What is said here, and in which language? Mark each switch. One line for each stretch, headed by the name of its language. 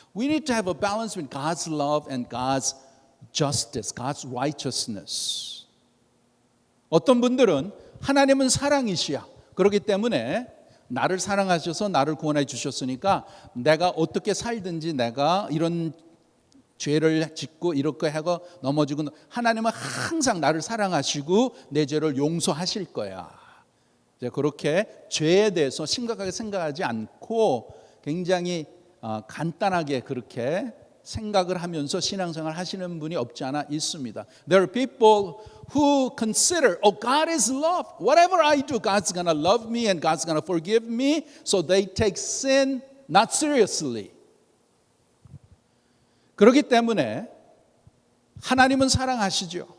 English: We need to have a balance between God's love and God's justice, God's righteousness.
Korean: 어떤 분들은 하나님은 사랑이시야. 그렇기 때문에 나를 사랑하셔서 나를 구원해 주셨으니까 내가 어떻게 살든지 내가 이런 죄를 짓고 이렇게 하고 넘어지고, 하나님은 항상 나를 사랑하시고 내 죄를 용서하실 거야. 그렇게 죄에 대해서 심각하게 생각하지 않고 굉장히 간단하게 그렇게 생각을 하면서 신앙생활 하시는 분이 없지 않아 있습니다.
English: There are people who consider, oh, God is love. Whatever I do, God's going to love me and God's going to forgive me. So they take sin not seriously.
Korean: 그렇기 때문에 하나님은 사랑하시죠.